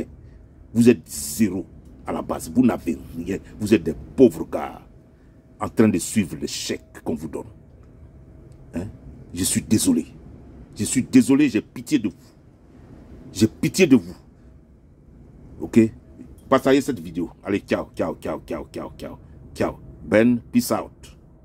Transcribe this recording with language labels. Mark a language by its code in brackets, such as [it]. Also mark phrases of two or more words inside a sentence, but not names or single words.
[fr] Vous êtes zéro à la base. Vous n'avez rien. Vous êtes des pauvres gars en train de suivre les chèques qu'on vous donne. Hein? Je suis désolé. Je suis désolé, j'ai pitié de vous. J'ai pitié de vous. Ok? Partagez cette vidéo. Allez, [it] ciao, ciao, ciao, ciao, ciao, ciao. Ciao. Ben, [en] peace out.